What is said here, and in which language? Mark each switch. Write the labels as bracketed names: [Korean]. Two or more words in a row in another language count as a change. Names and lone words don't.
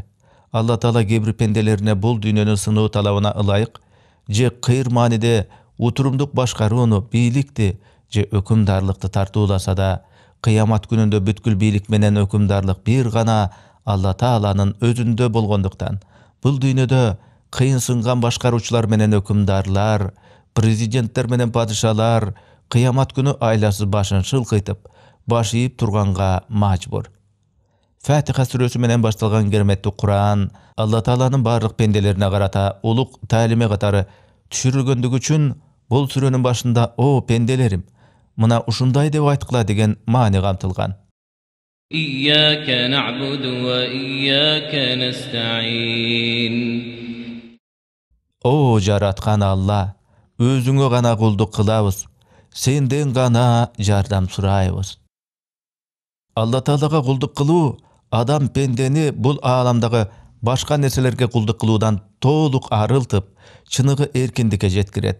[Kyrgyz] Алла Таала кейбир пенделерине бул дүйнөнүн сыноо талабына ылайык же кыйыр мааниде утурумдук башкарууну, бийликти же өкүмдарлыкты тартууласа да, кыямат күнүндө бүткүл бийлик менен өкүмдарлык бир гана Алла Тааланын өзүндө болгондуктан, бул дүйнөдө кыйынсынган башкаруучулар менен өкүмдарлар, президенттер менен падышалар кыямат күнү айласыз башын шылкыйтып, баш ийип турганга мажбур. Фатиха сүрөсү менен башталган кереметтүү Кур'ан Алла Тааланын барлык пенделерине карата улук таалиме катары түшүрүлгөндүгү үчүн бул сүрөнүн башында «О пенделерим, мына ушундай деп айткыла» деген маани камтылган. [Arabic] إياك نعبد وإياك نستعين. [Kyrgyz] О жараткан Алла, өзүңө гана кулдук кылабыз, сенден гана жардам сурайбыз. Алла Таалага кулдук кылуу адам пендени бул ааламдагы башка нерселерге кулдук кылуудан толук арылтып, чыныгы эркиндикке жеткирет.